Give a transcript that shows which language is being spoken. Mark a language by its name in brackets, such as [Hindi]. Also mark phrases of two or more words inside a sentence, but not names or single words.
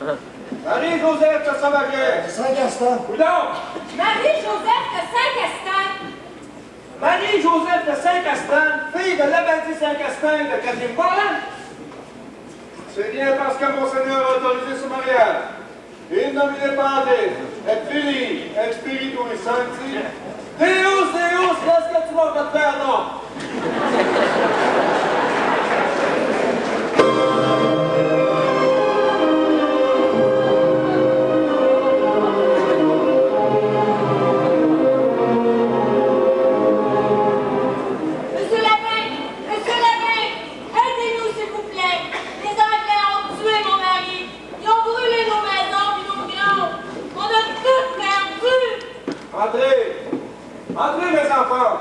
[French] Marie-Joseph de Sauvaget. Saint-Castin. Où donc? Marie-Joseph de Saint-Castin. Marie-Joseph de Saint-Castin, fille de l'abbati Saint-Castin et de Catherine Morin. C'est bien parce que Monseigneur a autorisé ce mariage. [Latin] In nomine Patris, et Filii, et Spiritui Sancti, Deus, [French] laisse que tu vas te faire, non? Entrez, mes enfants.